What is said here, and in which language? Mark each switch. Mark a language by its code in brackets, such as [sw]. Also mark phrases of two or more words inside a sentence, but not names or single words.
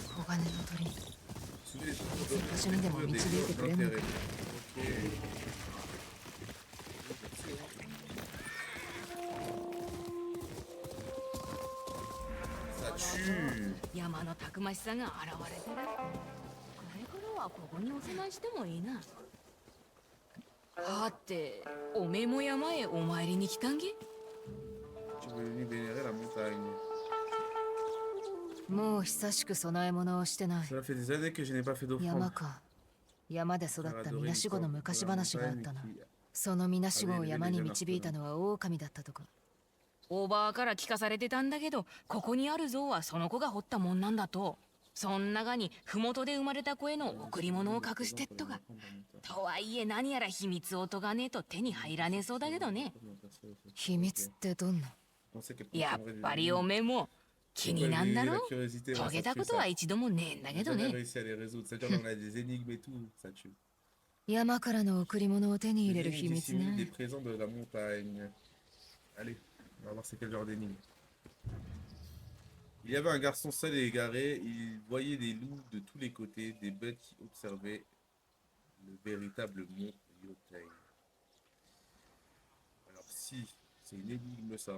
[ja] 鋼の鳥 [fr] Souvenez- [ja] 場所にでも導いてくれるのか。 [fr] d'intérêt. Ok. Ça tue. [ja] 山のたくましさが現れてる。これからはここにお供えしてもいいな。はて、おめえも山へお参りに来たんげ。 [fr] Tu veux venir vénérer la montagne. [ja] もう久しく供え物をしてない。 [fr] Cela fait des années que je n'ai pas fait [ja] 山 [fr] d'offrande. [ja] か。山で育 [fr] Faire [ja] った [fr] adorer [ja] みな [fr] une [ja] しごの [fr] forme de [ja] 昔 [fr] la [ja] 話があった [fr] montagne [ja] な。 [fr] qui- [ja] そのみなしごを山に導いたのは狼だったとか。おばあから聞かされてたんだけど、ここにある像はその子が掘ったもんなんだと。そん中に麓で生まれた子への贈り物を隠してっとか。とはいえ何やら秘密を解かねえと手に入らねえそうだけどね。秘密ってどんな？ [fr] On sait qu'elle [ja] やっ [fr] consommerait des [ja] ぱり [fr] animaux. [ja] おめえも気に [fr] Ouais, [ja] なんだ [fr] la [ja] ろ？ [fr] curiosité, [ja] 遂 [fr] ouais, [ja] げ [fr] ça [ja] た [fr] tue [ja] こと [fr] ça. [ja] は一度もねえんだ [fr] On [ja] け [fr] a [ja] ど [fr] jamais [ja] ね。 [fr] réussi à les résoudre. C'est-à-dire on a des énigmes et tout, ça tue. [ja] 山からの贈り物を手に入れ [fr] Des [ja] る秘 [fr] énigmes [ja] 密 [fr] dissimulées, des [ja] ね。 [fr] présents de la montagne. Allez, on va voir c'est quel genre d'énigme. Il y avait un garçon seul et égaré. Il voyait des loups de tous les côtés, des bêtes qui observaient le véritable mont Yotei. Alors si, c'est une énigme ça.